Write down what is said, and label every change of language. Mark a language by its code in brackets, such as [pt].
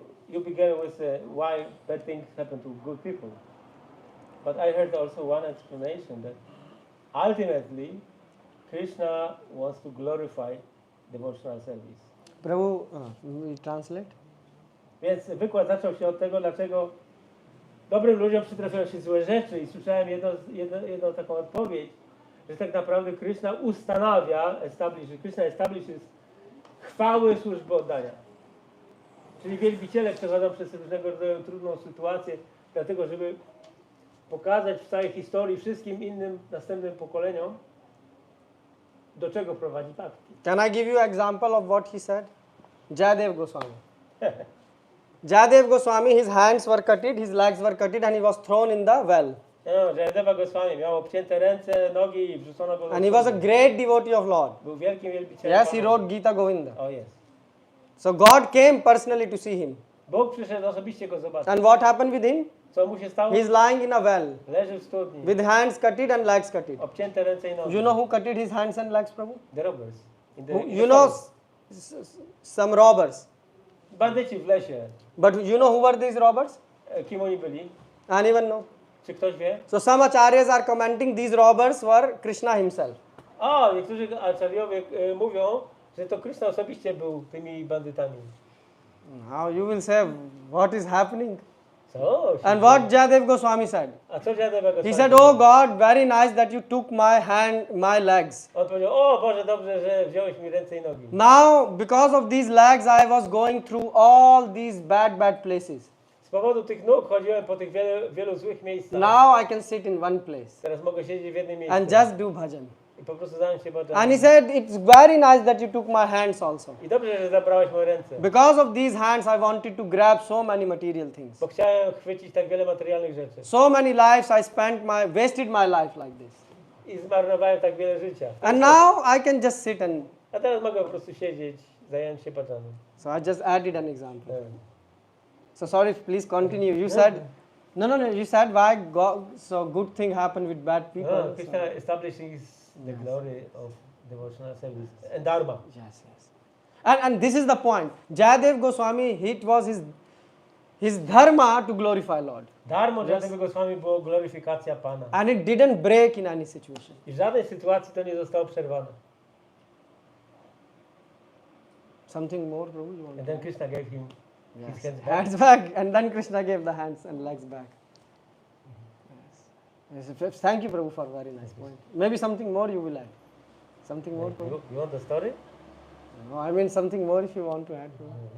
[en] you began with why bad things happen to good people. But I heard also one explanation that ultimately Krishna wants to glorify devotional service. Prabhu, we translate. [pl] Więc wykład zaczął się od tego, dlaczego dobrym ludziom przytrafiają się złe rzeczy i słyszałem jedną taką odpowiedź, że tak naprawdę Krishna ustanawia, [en] Krishna establishes [pl] chwały służby oddania. Czyli wielbiciele przechodzą przez różnego rodzaju trudną sytuację, dlatego żeby pokazać w całej historii wszystkim innym następnym pokoleniom, do czego prowadzi bhakti. [en] Can I give you an example of what he said? Jayadev Goswami. Jayadev Goswami, his hands were cutted, his legs were cutted, and he was thrown in the well. [pl] No, Jayadeva Goswami miał obcięte ręce, nogi i wrzucono go do [en] And he was a [pl] studni. [en] great devotee of Lord. [pl] Był wielkim wielbicielem. [en] Yes, he [pl] Pana. [en] wrote Gita Govinda. [pl] O, jest. [en] So God came personally to see him. [pl] Bóg przyszedł osobiście go zobaczyć. [en] And what happened with him? [pl] Co mu się stało? [en] He is lying in a well [pl] Leży w studni. [en] with hands cutted and legs cutted. [pl] Obcięte ręce i nogi. [en] You know who cutted his hands and legs, Prabhu? The robbers. You know some robbers. [pl] Bandyci w lesie. [en] But you know who were these robbers? [pl] Kim oni byli? [en] Anyone know? [pl] Czy ktoś wie? [en] So some acharyas are commenting these robbers were Krishna himself. [pl] O, niektórzy acharyowie mówią, że to Krishna osobiście był tymi bandytami. [en] Now you will say, what is happening? [pl] Co? [en] And what Jayadev Goswami said? [pl] A co Jayadeva Goswami? [en] He said, oh God, very nice that you took my hand, my legs. [pl] On powiedział, o Boże, dobrze, że wziąłeś mi ręce i nogi. [en] Now, because of these legs, I was going through all these bad places. [pl] Z powodu tych nóg chodziłem po tych wielu złych miejscach. [en] Now I can sit in one place [pl] Teraz mogę siedzieć w jednym miejscu. [en] and just do bhajan. [pl] I po prostu zająć się bhajanem. [en] And he said, it's very nice that you took my hands also. [pl] I dobrze, że zabrałeś moje ręce. [en] Because of these hands, I wanted to grab so many material things. [pl] Bo chciałem chwycić tak wiele materialnych rzeczy. [en] So many lives I wasted my life like this. [pl] I zmarnowałem tak wiele życia. [en] And now I can just sit and, [pl] A teraz mogę po prostu siedzieć, zająć się bhajanem. [en] so I just added an example. [pl] Tak. [en] So sorry, please continue. You said, no, you said why so good thing happened with bad people. No, Krishna establishes the glory of devotional service and dharma. Yes. And this is the point. Jayadev Goswami, it was his dharma to glorify Lord. [pl] Dharma Jayadeva Goswami było gloryfikacja Pana. [en] And it didn't break in any situation. [pl] I w żadnej sytuacji to nie zostało przerwane. [en] Something more, Prabhu? You want And to then add? Krishna gave him his hands back. Hands back. And then Krishna gave the hands and legs back. Yes. Thank you, Prabhu, for very nice point. Maybe something more you will add. Something more, Prabhu? You want the story? No, I mean something more if you want to add, Prabhu.